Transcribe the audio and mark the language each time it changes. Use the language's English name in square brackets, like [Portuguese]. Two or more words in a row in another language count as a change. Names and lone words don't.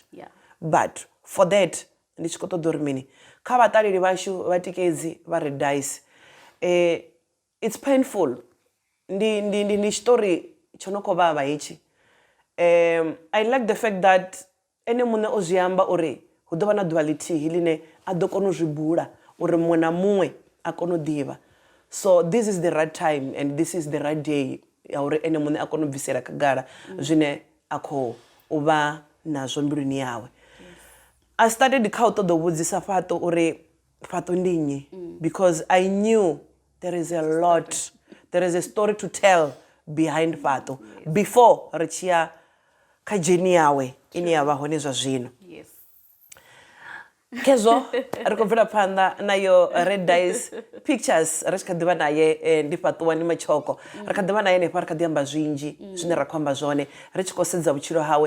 [English] But for that [Venda] ndi tshi khou ṱoḓa uri mini kha vhaṱaleli vhashu vhatikedzi vha red dice, [English] it's painful. [Venda] Ndi tshiṱori tsho no khou vhavha hetshi. [English] I like the fact that [Venda] ene muṋe o zwi amba uri hu ḓo vha na ḓuvha ḽithihi ḽine a ḓo kona u zwi bula uri muṅwe na muṅwe a kone u ḓivha. [English] So this is the right time and this is the right day [Venda] ya uri ene muṋe a kone u bvisela khagala zwine a khou vha nazwo mbiluni yawe. [English] I started [Venda] kha u ṱoḓa u vhudzisa Fhato uri Fhato ndi nnyi, [English] because I knew there is a lot, there is a story to tell behind Fhato before [Venda] ri tshi ya kha dzheni yawe ine ya vha hone zwa zwino. Kezwo ri khou bvela phanḓa nayo red dice pictures ri tshi kha ḓivha naye ndi Fhatuwani Matshoko. Ri kha ḓivha naye henefha ri kha ḓi amba zwinzhi zwine ra khou amba zwone ri tshi khou sedza vhutshilo hawe.